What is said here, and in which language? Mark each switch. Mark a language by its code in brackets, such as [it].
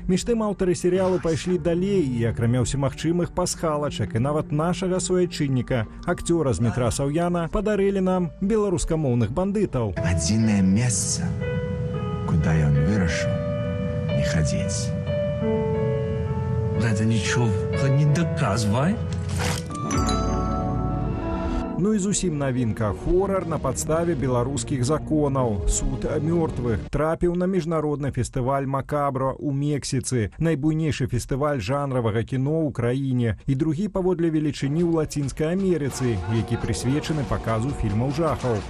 [be] Між тым аўтары серыялу пайшлі далей і, акрамя ўсемагчымых пасхалачак і нават нашага суайчынніка, акцёра з метра Саўяна, падарылі нам беларускамоўных бандытаў. Адзінае месца, куды ён вырашыў не ходить. [ru] Это ничего не доказывай. [be] Ну і зусім навінка. Хорар на падставе беларускіх законаў. Суд мёртвых трапіў на міжнародны фестываль «Макабра» ў Мексіцы, найбуйнейшы фестываль жанравага кіно ў краіне і другі паводле велічыні ў Лацінскай Амерыцы, які прысвечаны паказу фільмаў жахаў.